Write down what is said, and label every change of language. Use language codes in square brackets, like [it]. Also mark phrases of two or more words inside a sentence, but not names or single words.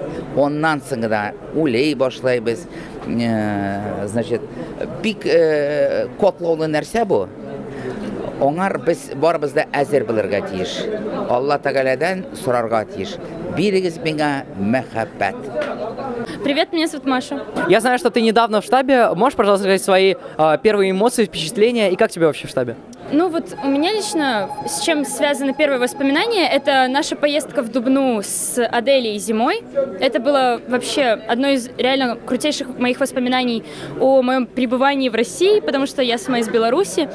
[tt] Оннан соң да уйлый башлайбыз. Значит, бик котлаулы нәрсә бу. Оңар без барыбыз да әзер булырга тиеш. Алла Тәгаләдән сорарга тиеш. Бирегез миңа мәхәббәт. [ru] Привет, меня зовут Маша. Я знаю, что ты недавно в штабе. Можешь, пожалуйста, сказать свои первые эмоции, впечатления и как тебе вообще в штабе? Ну вот у меня лично, с чем связаны первые воспоминания, это наша поездка в Дубну с Аделей зимой. Это было вообще одно из реально крутейших моих воспоминаний о моем пребывании в России, потому что я сама из Беларуси.